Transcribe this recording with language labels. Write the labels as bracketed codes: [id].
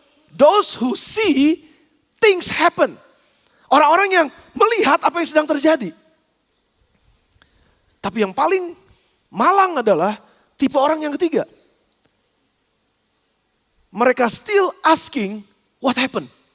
[en] Those who see things happen. [id] Orang-orang yang melihat apa yang sedang terjadi. Tapi yang paling malang adalah tipe orang yang ketiga. Mereka [en] still asking what happened.